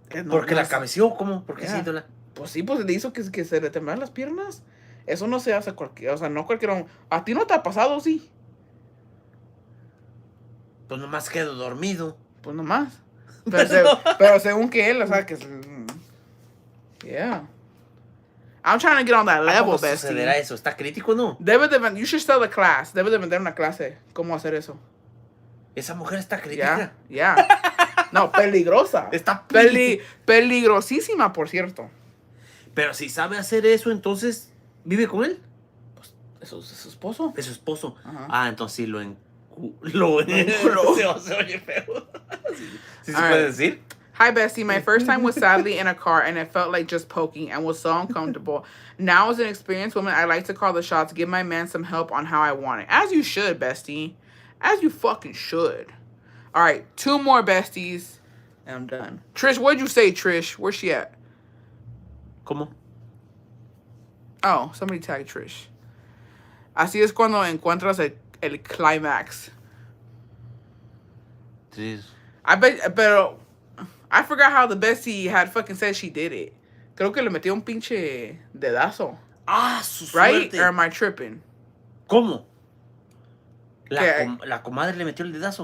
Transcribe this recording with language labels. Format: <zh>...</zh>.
<es>¿Porque la cabeció? ¿Cómo? ¿Por qué es ídola? Pues sí, pues le hizo que se le temblaran las piernas. Eso no se hace cualquiera, o sea, no cualquiera... ¿A ti no te ha pasado, sí? Pues nomás quedo dormido. Pues nomás. Pero según que él, o sea, que...</es> <en>Yeah. I'm trying to get on that level,</en> <es>¿Cómo</es> <en>bestie.</en> <es>sucederá eso? ¿Está crítico, no?</es> <en>You should start the class.</en> <es>Debe de vender una clase. ¿Cómo hacer eso? Esa mujer está crítica.</es> <en>Yeah.</en> <es>No, peligrosa. Está peligrosísima, por cierto. Pero si sabe hacer eso, entonces, ¿vive con él? Pues, ¿eso es su esposo? Es su esposo. Ajá. Entonces sí lo se oye feo. ¿Sí se puede decir?</es> <en>Hi, bestie. My first time was sadly in a car, and it felt like just poking and was so uncomfortable. Now, as an experienced woman, I like to call the shots, give my man some help on how I want it. As you should, bestie. As you fucking should. All right, 2 more besties, and I'm done. Trish, what'd you say, Trish? Where's she at?</en> <es>¿Cómo?</es> <en>Oh, somebody tagged Trish.</en> <es>Así es cuando encuentras el climax. Sí.</es> <en>Pero I forgot how the bestie had fucking said she did it.</en> <es>Creo que le metió un pinche dedazo. Su</es> <en>Right?</en> <es>suerte.</es> <en>Or am I tripping?</en> <es>¿Cómo? La comadre le metió el dedazo.</es>